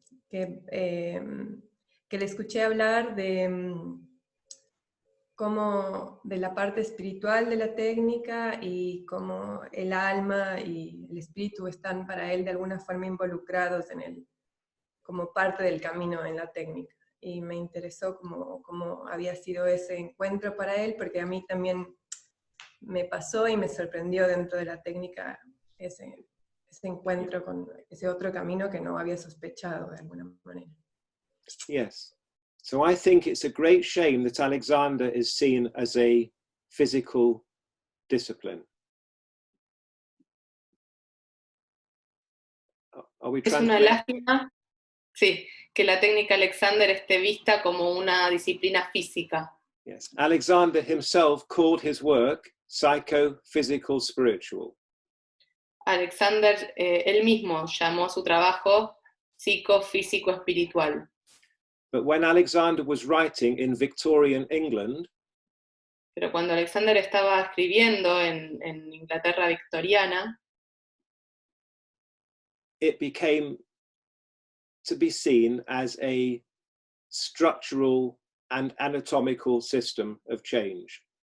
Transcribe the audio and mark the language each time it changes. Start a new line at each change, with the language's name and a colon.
Spanish: Que le escuché hablar de cómo de la parte espiritual de la técnica y cómo el alma y el espíritu están para él de alguna forma involucrados como parte del camino en la técnica. Y me interesó cómo había sido ese encuentro para él, porque a mí también me pasó y me sorprendió dentro de la técnica ese encuentro con ese otro camino que no había sospechado de alguna manera.
English: Yes. So I think it's a great shame that Alexander is seen as a physical discipline. Are we
Spanish: Es una
English: translating?
Spanish: lástima, sí, que la técnica Alexander esté vista como una disciplina física.
English: Yes. Alexander himself called his work psychophysical spiritual.
Spanish: Alexander, él mismo llamó su trabajo psicofísico espiritual.
English: But when Alexander was writing in Victorian England,
Spanish: Pero cuando Alexander estaba escribiendo en Inglaterra victoriana,
English: it became to be seen as a structural and anatomical system of change.